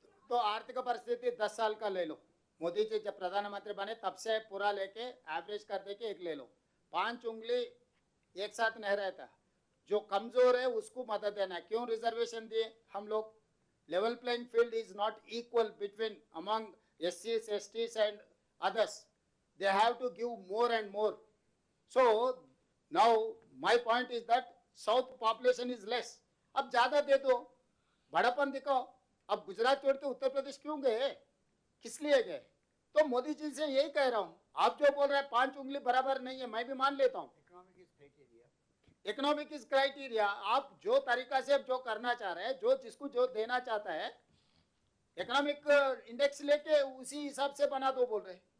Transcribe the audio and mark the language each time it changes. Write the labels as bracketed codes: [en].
[hi] तो आर्थिक परिस्थिति 10 साल का ले लो, मोदी जी जब प्रधानमंत्री बने तब से पूरा लेके एवरेज कर दे के एक ले लो. 5 उंगली एक साथ नहीं रहता. जो कमजोर है उसको मदद देना. क्यों रिजर्वेशन दिए हम लोग? [en] Level playing field is not equal between among SCs, STs and others. They have to give more and more. So now my point is that south population is less. [hi] अब ज्यादा दे दो, बड़ापन दिखाओ. अब गुजरात छोड़ के उत्तर प्रदेश क्यों गए, किस लिए गए? तो मोदी जी से यही कह रहा हूं, आप जो बोल रहे हैं 5 उंगली बराबर नहीं है, मैं भी मान लेता हूं. [en] Economic is criteria. [hi] आप जो तरीका से जो करना चाह रहे हैं, जो जिसको जो देना चाहता है, इकोनॉमिक इंडेक्स लेके उसी हिसाब से बना दो बोल रहे.